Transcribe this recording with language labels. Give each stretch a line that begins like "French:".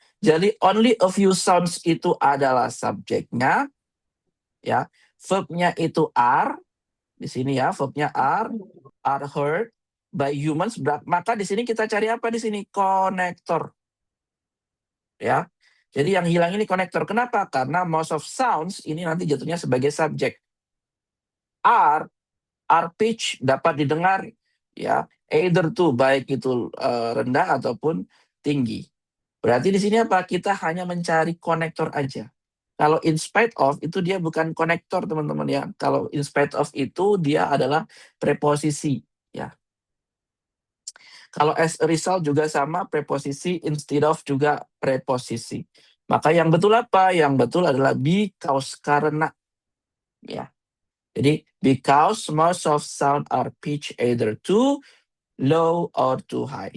Indonesian: Jadi
English: only a few sounds
Indonesian: itu adalah subjeknya, ya. Verbnya itu are. Di sini ya, verbnya
English: are heard by humans.
Indonesian: Maka di sini kita cari apa di sini? Konektor. Ya. Jadi yang hilang ini konektor. Kenapa? Karena
English: most of sounds
Indonesian: ini nanti jatuhnya sebagai subjek.
English: Are pitch
Indonesian: dapat didengar, ya,
English: either to,
Indonesian: baik itu rendah ataupun tinggi. Berarti di sini apa? Kita hanya mencari konektor aja. Kalau
English: in spite of
Indonesian: itu dia bukan konektor, teman-teman ya. Kalau
English: in spite of
Indonesian: itu dia adalah preposisi, ya. Kalau
English: as a result
Indonesian: juga sama preposisi,
English: instead of
Indonesian: juga preposisi. Maka yang betul apa? Yang betul adalah
English: because,
Indonesian: karena, ya. Jadi
English: because most of sound are pitched either too low or too high.